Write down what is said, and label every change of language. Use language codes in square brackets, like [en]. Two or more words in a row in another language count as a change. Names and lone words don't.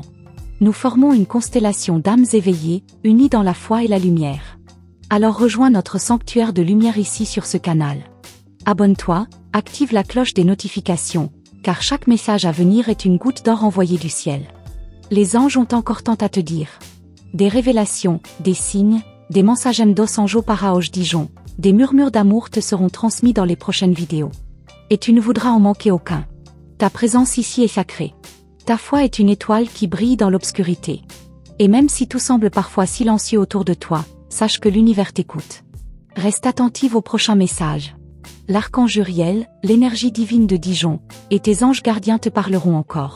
[fr] Nous formons une constellation d'âmes éveillées, unies dans la foi et la lumière. Alors rejoins notre sanctuaire de lumière ici sur ce canal. Abonne-toi, active la cloche des notifications, car chaque message à venir est une goutte d'or envoyée du ciel. Les anges ont encore tant à te dire. Des révélations, des signes, des [pt] Mensagem dos Anjo para hoje [fr] Dijon, des murmures d'amour te seront transmis dans les prochaines vidéos. Et tu ne voudras en manquer aucun. Ta présence ici est sacrée. Ta foi est une étoile qui brille dans l'obscurité. Et même si tout semble parfois silencieux autour de toi, sache que l'univers t'écoute. Reste attentive au prochain message. L'archange Uriel, l'énergie divine de Dijon, et tes anges gardiens te parleront encore.